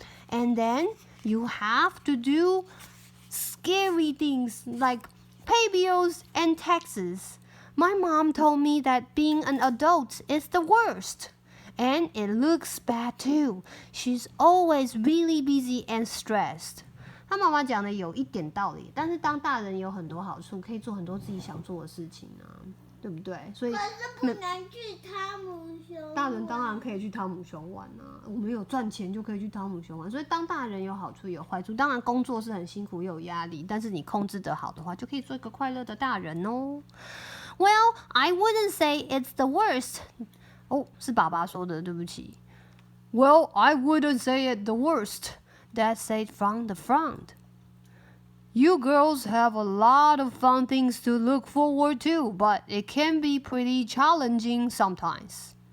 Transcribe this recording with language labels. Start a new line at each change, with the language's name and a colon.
English: And then you have to do scary things like pay bills and taxes. My mom told me that being an adult is the worst.And it looks bad too. She's always really busy and stressed.
Chinese: 他妈妈讲的有一点道理，但是当大人有很多好处，可以做很多自己想做的事情啊，对不对？所以可是不能去汤姆熊。大人当然可以去汤姆熊玩啊，我们有赚钱就可以去汤姆熊玩。所以当大人有好处也有坏处，当然工作是很辛苦又有压力，但是你控制得好的话，就可以做一个快乐的大人哦。
English: Well, I wouldn't say it's the worst.
Chinese: 是爸爸说的，对不起。
English: Well, I wouldn't say it the worst, Dad said from the front. You girls have a lot of fun things to look forward to, but it can be pretty challenging sometimes.